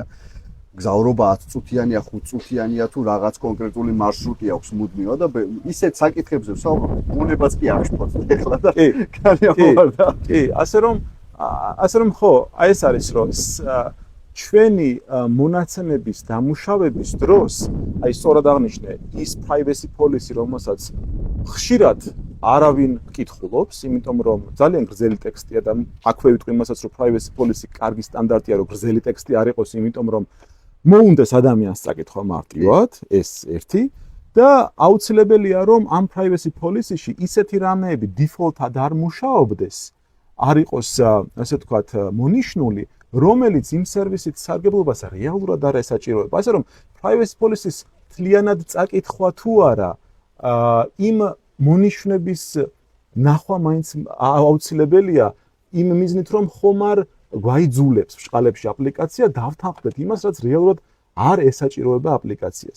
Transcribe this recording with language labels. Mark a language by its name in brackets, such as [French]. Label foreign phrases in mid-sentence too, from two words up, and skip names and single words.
[Georgian] გზავრობა 10 წუთიანია, 5 წუთიანია თუ რაღაც კონკრეტული მარშრუტი აქვს მუდმივა და ისეთ საკითხებზე ვსაუბრობ, უნებაც კი აღშფოთს ეხლა და განიამოვარდა. კი, ასე რომ ხო, აი ეს არის რომ ჩვენი მონაცემების დამუშავების დროს, აი სწორად აღნიშნე, ის [English] privacy policy, [Georgian] რომელსაც ხშირად არავინ კითხულობს, იმიტომ რომ ძალიან გრძელი ტექსტია და აქვე ვიტყვი იმასაც, რომ [English] privacy policy [Georgian] კარგი სტანდარტია, რომ გრძელი ტექსტი არ იყოს, იმიტომ რომ მოუნდეს ადამიანს წაკითხვა მარტივად, ეს ერთი და აუცილებელია რომ ამ [English] privacy policy-ში [Georgian] ისეთი რამეები default-ად არ მუშაობდეს, არ იყოს ასე ვთქვათ მონიშნული, რომელიც იმ სერვისით სარგებლობას რეალურად არ ესაჭიროება. ასე რომ [English] privacy policy-ს [Georgian] თლიანად წაკითხვა თუ არა, იმ მონიშნების ნახვა მაინც აუცილებელია იმ მიზნით რომ ხომ არ გვაიძულებს ბჭყალებში აპლიკაცია დავთანხმდეთ იმას, რაც რეალურად არ ესაჭიროება აპლიკაციას.